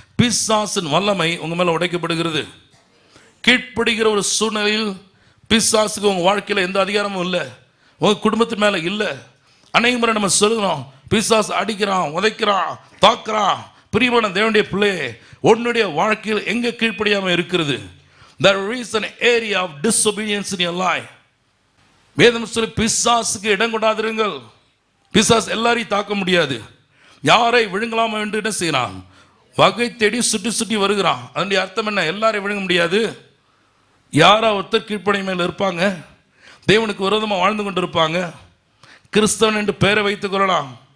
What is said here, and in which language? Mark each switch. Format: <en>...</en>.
<ta>பிசாசின் வல்லமை உங்க மேல உடைக்கப்படுகிறது. கீழ்ப்படுகிற ஒரு சூழ்நிலையில் பிசாசுக்கு உங்க வாழ்க்கையில எந்த அதிகாரமும் இல்லை, உங்க குடும்பத்து மேல இல்லை. அநேக முறை நம்ம சொல்லுகிறோம், பிசாசு அடிக்கிறான், உதைக்கிறான், தாக்குறான். பிரியமான தேவனுடைய பிள்ளையே, உன்னுடைய வாழ்க்கையில் எங்க கீழ்ப்படியாம இருக்கிறது?</ta> <en>There is an area of disobedience in your life.</en> <ta>வேதம் சொல்லி பிசாசுக்கு இடம் கொடாதிருங்கள். பிசாசு எல்லாரையும் தாக்க முடியாது. யாரை விழுங்கலாம் என்று என்ன செய்யறான்? வகை தேடி சுற்றி சுற்றி வருகிறான். அதனுடைய அர்த்தம் என்ன? எல்லாரையும் விழுங்க முடியாது. யாரா ஒருத்தர் கீழ்ப்படிமையில் இருப்பாங்க, தேவனுக்கு விரோதமாக வாழ்ந்து கொண்டு இருப்பாங்க, கிறிஸ்தவன் என்று பெயரை வைத்துக் கொள்ளலாம்.</ta>